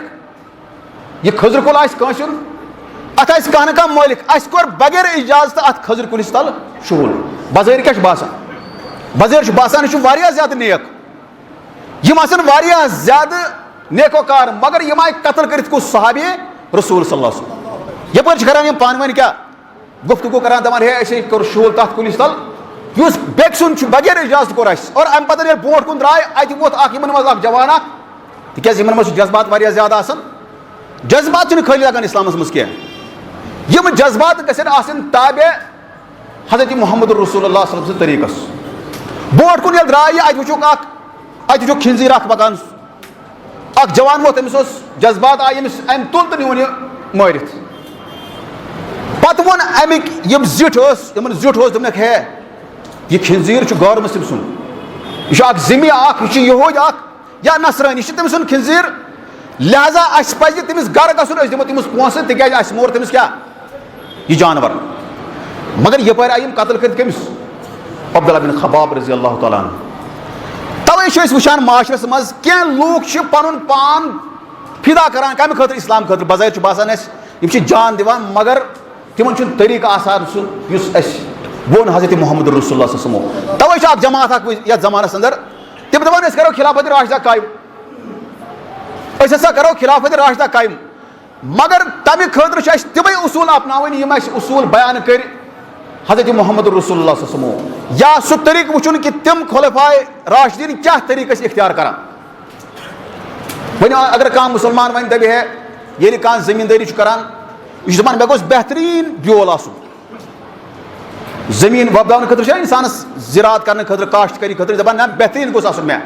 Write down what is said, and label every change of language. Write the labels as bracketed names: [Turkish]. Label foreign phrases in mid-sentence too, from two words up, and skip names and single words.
[Kashmiri] یہِ کھٔزٕر کُل آسہِ کٲنٛسہِ ہُنٛد, اتھ آسہِ کانٛہہ نہ کانٛہہ مٲلِک, اَسہِ کوٚر بغیر اِجازتہٕ اتھ کھٔزٕر کُلِس تل شُہُل. بظٲہر کیٛاہ چھُ باسان, بظٲہر چھُ باسان یہِ چھُ واریاہ زیادٕ نیک, یِم آسن واریاہ زیادٕ نیکوکار, مگر یِم آیہِ قتل کٔرِتھ کُس صحابی [Arabic] رسول صلی اللہ علیہ وسلم. [Kashmiri] یپٲرۍ چھِ کران یِم پانہٕ ؤنۍ کیٛاہ گفتگو کران, دپان ہے اَسے کوٚر شُہُل تتھ کُلِس تل یُس بیٚکہِ سُنٛد چھُ بغیر اِجازت کوٚر اَسہِ. اور اَمہِ پتہٕ ییٚلہِ برونٛٹھ کُن درٛاے اَتہِ ووت اکھ یِمن منٛز اکھ جوان اکھ, تِکیٛازِ یِمن منٛز چھُ جذبات واریاہ زیادٕ آسان. جذبات چھِنہٕ خٲلی لگان اسلامس منٛز کینٛہہ, یِم جذبات گژھن آسٕنۍ تابع حضرت محمد [Arabic] رسول اللہ صلی اللہ علیہ وسلم [Kashmiri] طریٖقس. برونٛٹھ کُن ییٚلہِ درٛاے یہِ, اَتہِ وٕچھُکھ کھِنزیٖر اکھ پکان, اکھ جوان ووت, أمِس اوس جذبات آیہِ أمِس, أمۍ تُل تہٕ نِوُن یہِ مٲرِتھ. پتہٕ ووٚن اَمِکۍ یِم زِٹھۍ ٲسۍ, یِمن زیُٹھ اوس, دوٚپنکھ ہے یہِ کھِنزیٖر چھُ غٲر مُسلم سُنٛد, یہِ چھُ اکھ ذِمہِ اکھ, یہِ چھُ یہوٗدۍ اکھ یا نصرٲنی, یہِ چھُ تٔمۍ سُنٛد کھِنزیٖر, لہذا اَسہِ پزِ تٔمِس گرٕ گژھُن, أسۍ دِمو تٔمِس پونٛسہٕ, تِکیٛازِ اَسہِ مور تٔمِس کیٛاہ یہِ جانور. مگر یپٲرۍ آیہِ یِم قتل کٔرِتھ کٔمِس, عبداللہ بن خباب [Arabic] رضی اللہ تعالیٰ عنہ. [Kashmiri] توے چھِ أسۍ وٕچھان معاشرس منٛز کینٛہہ لوٗکھ چھِ پنُن پان فِدا کران کمہِ خٲطرٕ, اسلام خٲطرٕ. بظٲہر چھُ باسان اَسہِ یِم چھِ جان دِوان, مگر تِمن چھُنہٕ طریٖقہٕ آسان سُہ یُس اَسہِ ووٚن حضرت محمد [Arabic] رسول اللہ صلی اللہ علیہ وسلم. [Kashmiri] توے چھُ اکھ جماعت اکھ یتھ زمانس اندر, تِم دپان أسۍ کرو خلافت راشدہ قٲیِم, أسۍ ہسا کرو خلافت راشدہ قٲیِم, مگر تمہِ خٲطرٕ چھِ اَسہِ تِمے اصوٗل اپناوٕنۍ یِم اَسہِ اصوٗل بیان کٔرۍ حضرت محمد [Arabic] رسول اللہ صلی اللہ علیہ وسلم, [Kashmiri] یا سُہ طریٖقہٕ وٕچھُن کہِ تِم خُلفائے راشدیٖن کیٛاہ طریٖقہٕ ٲسۍ اختیار کران. وۄنۍ اگر کانٛہہ مُسلمان وۄنۍ دپہِ ہے ییٚلہِ کانٛہہ زٔمیٖندٲری چھُ کران, یہِ چھُ دپان مےٚ گوٚژھ بہتریٖن بیول آسُن. زٔمیٖن وۄپداونہٕ خٲطرٕ چھُ اِنسانس زِراعت کرنہٕ خٲطرٕ, کاشتکٲری خٲطرٕ دپان نہ بہتریٖن گوٚژھ آسُن مےٚ.